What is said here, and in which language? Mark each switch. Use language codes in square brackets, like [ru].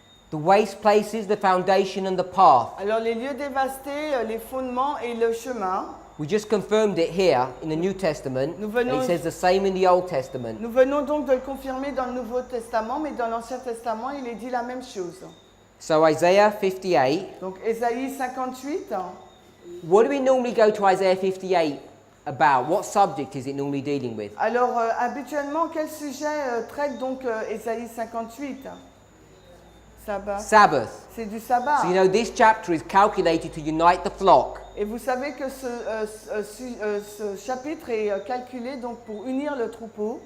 [en] The waste places, the foundation and the path. [fr] Alors les lieux dévastés, les fondements et le chemin. [en] We just confirmed it here in the New Testament. [fr] Nous venons- [en] It says the same in the Old Testament. [fr] Nous venons donc de le confirmer dans le Nouveau Testament, mais dans l'Ancien Testament, il est dit la même chose. [en] So Isaiah 58. [fr] Donc Ésaïe 58, [en] What do we normally go to Isaiah 58 about? What subject is it normally dealing with? [fr] alors habituellement, quel sujet traite donc Ésaïe 58? Sabbat. [en] Sabbath. [fr] C'est du sabbat. [en] So you know this chapter is calculated to unite the flock. [fr] Et vous savez que ce chapitre est calculé donc pour unir le troupeau,